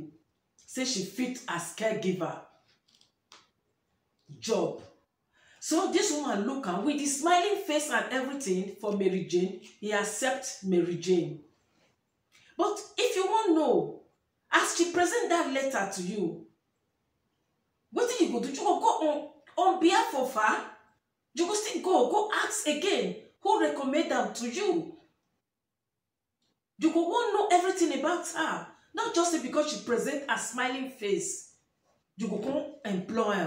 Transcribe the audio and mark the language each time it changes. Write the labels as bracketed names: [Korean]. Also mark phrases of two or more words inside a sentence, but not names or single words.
[Nigerian Pidgin] Say she fit as caregiver job. So this woman look am with the smiling face and everything for Mary Jane. He accept Mary Jane. But if you wan know, as she present that letter to you, wetin you go do? You go go on behalf of her? You go still go ask again who recommend am to you? You go wan know everything about her, not just say because she present a smiling face you go come employ am.